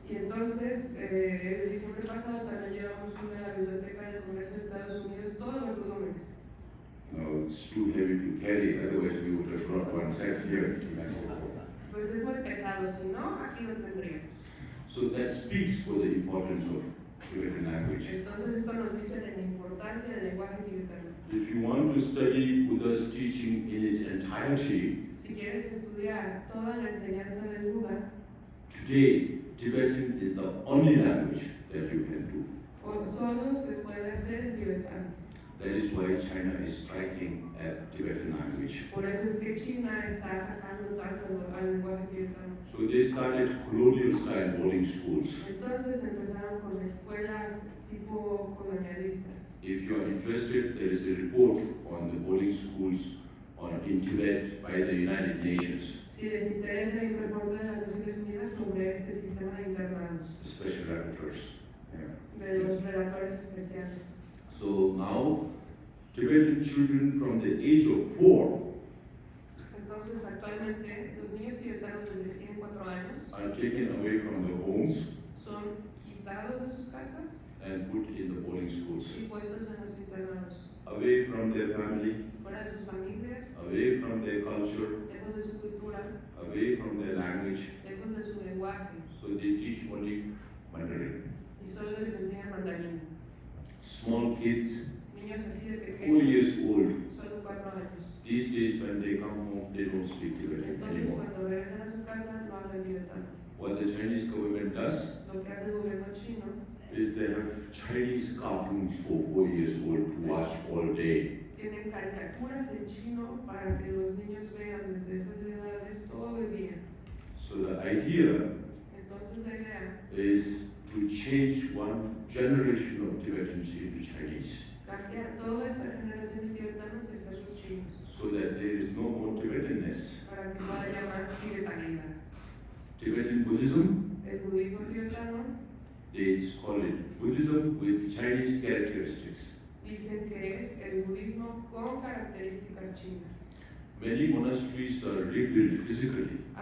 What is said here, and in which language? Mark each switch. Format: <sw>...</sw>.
<es>Y entonces, el diciembre pasado también llevamos una a la Biblioteca del Congreso de Estados Unidos, todos los volúmenes.</es> <en>No, it's too heavy to carry, otherwise we would have brought one set here.</en> <es>Pues es muy pesado, si no, aquí lo tendríamos.</es> <en>So that speaks for the importance of Tibetan language.</en> <es>Entonces esto nos dice de la importancia del lenguaje tibetano.</es> <en>If you want to study Buddha's teaching in its entirety,</en> <es>Si quieres estudiar toda la enseñanza del Buda,</es> <en>today Tibetan is the only language that you can do.</en> <es>o solo se puede hacer en tibetano.</es> <en>That is why China is striking at Tibetan language.</en> <es>Por eso es que China está atacando tanto al lenguaje tibetano.</es> <en>So they started colonial style boarding schools.</en> <es>Entonces empezaron con escuelas tipo colonialistas.</es> <en>If you are interested, there is a report on the boarding schools in Tibet by the United Nations,</en> <es>Si les interesa, hay un reporte de las Naciones Unidas sobre este sistema de internados,</es> <en>the special rapporteurs. Yeah.</en> <es>de los relatores especiales.</es> <en>So now, Tibetan children from the age of 4</en> <es>Entonces, actualmente, los niños tibetanos desde que tienen 4 años</es> <en>are taken away from their homes</en> <es>son quitados de sus casas</es> <en>and put in the boarding schools,</en> <es>y puestos en los internados,</es> <en>away from their family,</en> <es>fuera de sus familias,</es> <en>away from their culture,</en> <es>lejos de su cultura,</es> <en>away from their language.</en> <es>lejos de su lenguaje,</es> <en>So they teach only Mandarin.</en> <es>y solo les enseñan mandarín.</es> <en>Small kids,</en> <es>Niños así de</es> <en>4</en> <es>pequeños,</es> <en>years old.</en> <es>solo 4 años.</es> <en>These days when they come home, they don't speak Tibetan</en> <es>Entonces,</es> <en>anymore.</en> <es>cuando regresan a su casa, no hablan tibetano.</es> <en>What the Chinese government does</en> <es>Lo que hace el gobierno chino</es> <en>is they have Chinese cartoons for 4 years old to watch all day.</en> <es>tienen caricaturas en chino para que los niños vean desde esas edades todo el día.</es> <en>So the idea</en> <es>Entonces la idea</es> <en>is to change one generation of Tibetans into Chinese,</en> <es>es cambiar toda esta generación de tibetanos y hacerlos chinos,</es> <en>so that there is no more Tibetanness.</en> <es>para que no haya más tibetanidad.</es> <en>Tibetan Buddhism,</en> <es>El budismo tibetano</es> <en>they call it Buddhism with Chinese characteristics.</en> <es>dicen que es el budismo con características chinas.</es> <en>Many monasteries are rebuilt physically,</en>